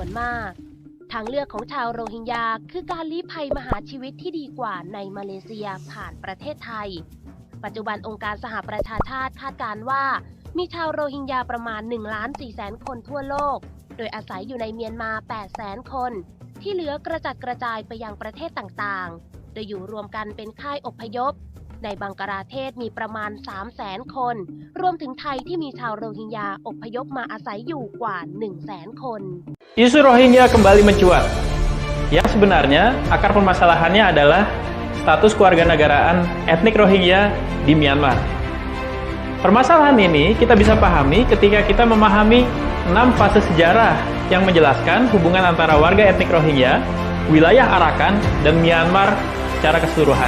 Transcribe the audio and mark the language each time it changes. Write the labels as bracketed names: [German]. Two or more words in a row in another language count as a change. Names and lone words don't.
[Thai] มากทางเลือกของชาวโรฮิงญาคือการลี้ภัยมาหาชีวิตที่ดีกว่าในมาเลเซียผ่านประเทศไทยปัจจุบันองค์การสหประชาชาติคาดการณ์ว่ามีชาวโรฮิงญาประมาณ 1,400,000 คนทั่วโลกโดยอาศัยอยู่ในเมียนมา 800,000 คนที่เหลือกระจัดกระจายไปยังประเทศต่างๆโดยอยู่รวมกันเป็นค่ายอพยพในบังกลาเทศมีประมาณ 300,000 คนรวมถึงไทยที่มีชาวโรฮิงญาอพยพมาอาศัยอยู่กว่า 100,000 คน [Indonesian] Isu Rohingya kembali mencuat. Yang sebenarnya akar permasalahannya adalah status kewarganegaraan etnik Rohingya di Myanmar. Permasalahan ini kita bisa pahami ketika kita memahami 6 fase sejarah yang menjelaskan hubungan antara warga etnik Rohingya, wilayah Arakan, dan Myanmar secara keseluruhan.